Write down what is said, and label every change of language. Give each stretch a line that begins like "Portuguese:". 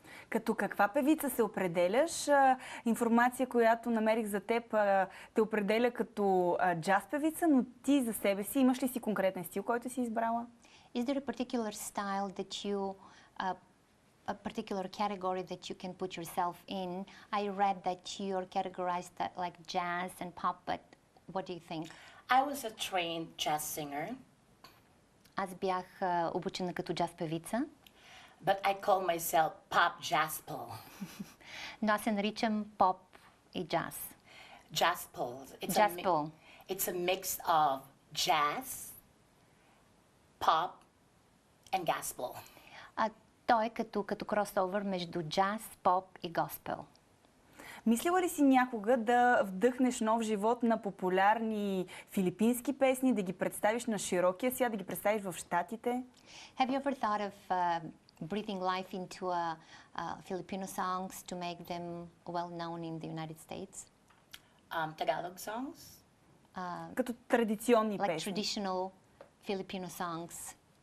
Bulgarian: Като каква певица се определяш? Информация, която намерих за теб, те определя като джаз певица, но ти за себе си имаш ли си конкретен стил, който си избрала?
English: Is there a particular style that you, a particular category that you can put yourself in? I read that you're categorized like jazz and pop, but what do you think? I was a trained jazz singer.
Bulgarian: Аз бях обучена като джаз певица.
English: But I call myself pop jazzpol.
Bulgarian: Но аз се наричам поп и джаз.
English: Jazzpol. Jazzpol. It's a mix of jazz, pop, and gospel.
Bulgarian: Той е като кросовър между джаз, поп и госпел. Мислила ли си някога да вдъхнеш нов живот на популярни филипински песни, да ги представиш на широкия свят, да ги представиш в Щатите?
English: Have you ever thought of breathing life into Filipino songs to make them well known in the United States? Tagalog songs?
Bulgarian: Като традиционни
English: Like
Bulgarian: песни.
English: traditional Filipino songs?